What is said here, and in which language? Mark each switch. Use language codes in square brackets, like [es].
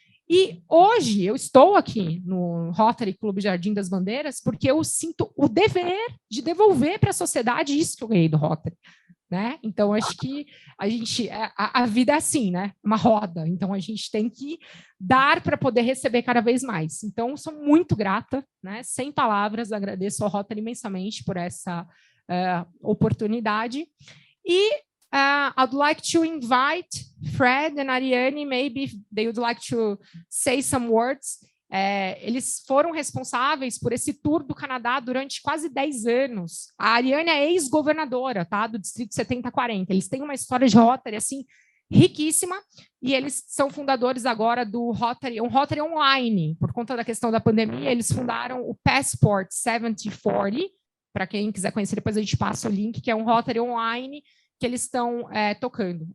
[pt] E hoje eu estou aqui no Rotary Clube Jardim das Bandeiras porque eu sinto o dever de devolver para a sociedade isso que eu ganhei do Rotary, né? Então, acho que a vida é assim, né? Uma roda. Então, a gente tem que dar para poder receber cada vez mais. Então, sou muito grata, né? Sem palavras, agradeço ao Rotary imensamente por essa oportunidade. [en] E I'd like to invite Fred and Ariane, maybe they would like to say some words. [pt] Eles foram responsáveis por esse tour do Canadá durante quase 10 anos. A Ariane é ex-governadora, tá, do Distrito 7040. Eles têm uma história de Rotary, assim, riquíssima, e eles são fundadores agora do Rotary, um Rotary online. Por conta da questão da pandemia, eles fundaram o Passport 7040, para quem quiser conhecer, depois a gente passa o link, que é um Rotary online que eles estão tocando.